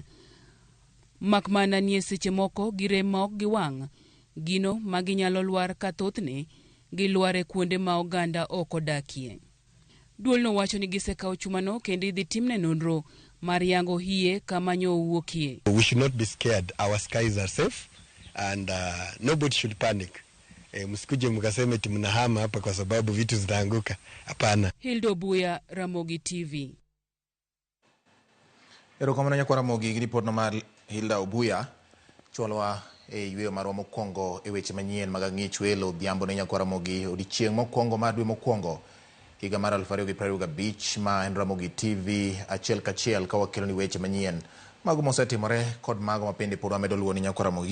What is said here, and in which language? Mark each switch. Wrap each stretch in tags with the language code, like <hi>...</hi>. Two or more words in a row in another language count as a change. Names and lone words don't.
<luo>Makmana ni seche moko girem ma ok giwang' gino ma ginyalo lwar ka thothne gilware kuonde ma oganda ok odakie. Duolno wacho ni gisekawo chumano kendo idhi timne nonro mar yango hie kama nyo owuokie.</luo> <en>We should not be scared. Our skies are safe and nobody should panic.</en> <sw>Msikuje mkaseme mnahama hapa kwa sababu vitu zitaanguka. Hapana.</sw> <luo>Hilda Obuya, Ramogi TV. Erokamano nyakwa Ramogi gi ripot mar Hilda Obuya. Chwalwa yweyo marwa mokwongo weche manyien mag ang'ich welo dhiambo ne nyakwa Ramogi odiochieng' mokwongo mar dwe mokwongo higa mar 2025 ma en Ramogi TV achiel kachiel ka wakelo ni weche manyien mago mosetimore kod mago mapende pod wamedo luwo ni nyakwa Ramogi.</luo>